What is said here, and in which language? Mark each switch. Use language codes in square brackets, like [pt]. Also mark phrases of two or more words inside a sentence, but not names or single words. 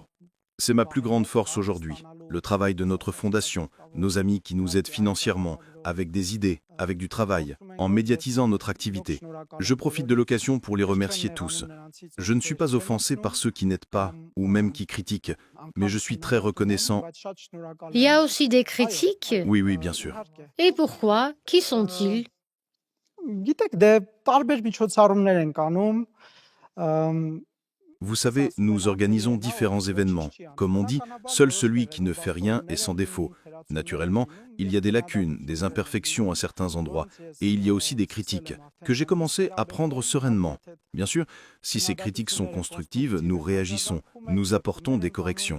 [fr] C'est ma plus grande force aujourd'hui, le travail de notre fondation, nos amis qui nous aident financièrement, avec des idées, avec du travail, en médiatisant notre activité. Je profite de l'occasion pour les remercier tous. Je ne suis pas offensé par ceux qui n'aident pas, ou même qui critiquent, mais je suis très reconnaissant. Il y a aussi des critiques? Oui, bien sûr. Et pourquoi? Qui sont-ils? [hy] Գիտեք, դե տարբեր միջոցառումներ են կանում, ըմ, [fr] Vous savez, nous organisons différents événements. Comme on dit, seul celui qui ne fait rien est sans défaut. Naturellement, il y a des lacunes, des imperfections à certains endroits, et il y a aussi des critiques, que j'ai commencé à prendre sereinement. Bien sûr, si ces critiques sont constructives, nous réagissons, nous apportons des corrections.